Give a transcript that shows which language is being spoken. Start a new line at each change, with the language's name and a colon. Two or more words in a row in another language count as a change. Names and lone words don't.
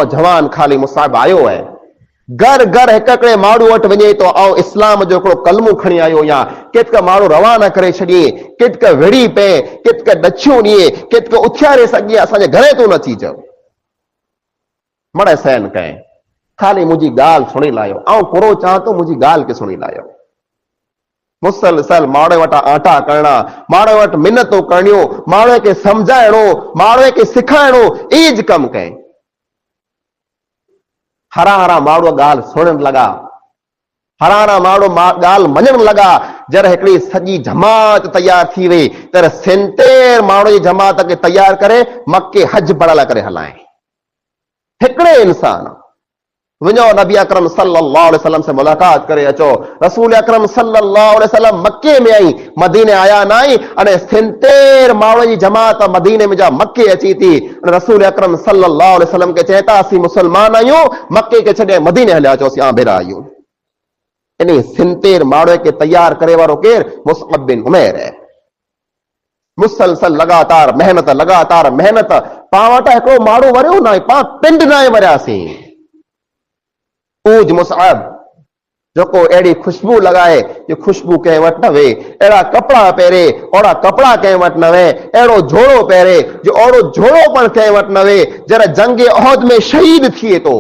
Sindhi: हिकिड़ो नौजवान खाली मुसअब आयो है, घर घर हिकड़े माण्हू वटि वञे तो ऐं इस्लाम जो हिकिड़ो कलमो खणी आयो या कितक माण्हू रवाना करे छॾिए, कितक विड़ी पए, कितक ॾछियूं ॾिए, कितक उथियारे सघे, असांजे घरे तूं न अची चओ मड़े सहन कए, खाली मुंहिंजी ॻाल्हि सुणी लायो, ऐं पूरो चां तो मुंहिंजी ॻाल्हि खे सुणी लायो। मुसलसल माण्हू वटां आटा करणा, माण्हू वटि मिनतूं करणियूं, माण्हू खे सम्झाइणो, माण्हू खे सेखारिणो, ईज कमु कए। हरा हरा माण्हू ॻाल्हि सुणण लॻा, हरा हरा माण्हू ॻाल्हि मञण लॻा। जॾहिं हिकिड़ी सॼी जमात तयार थी वई, त 70 माण्हू जी जमात खे तयार करे मके हज पढ़ण लाइ करे हलाए। हिकिड़े इंसान वञो नबी अकरम
Arabic: صلى الله عليه وسلم
Sindhi: से मुलाकात करे अचो। रसूल अकरम
Arabic: صلى الله عليه وسلم
Sindhi: मके में आई, मदीने आया न आई, अने 70 माण्हू जी जमात मदीने में जा मके अची थी। रसूल अकरम
Arabic: صلى الله عليه وسلم
Sindhi: के चए था असीं मुसलमान आहियूं, मके के छॾे मदीने हलिया अचो, असीं भेरा आहियूं। इन 70 माण्हू खे तयार करे वारो केरु? मुसअब बिन उमैर है। मुसलसल लगातार मेहनत पाण वटि हिकिड़ो माण्हू वरियो न आहे, पाण पिंड न आहे वरियासीं। पूज मुसअब जेको अहिड़ी खुशबू लगाए जो खुशबू कंहिं वटि न वे, अहिड़ा कपिड़ा पहिरे ओड़ा कपिड़ा कंहिं वटि न वे, अहिड़ो झोड़ो पहिरे जो ओड़ो झोड़ो पण कंहिं वटि न वे, जॾहिं जंग उहद में शहीद थिए थो।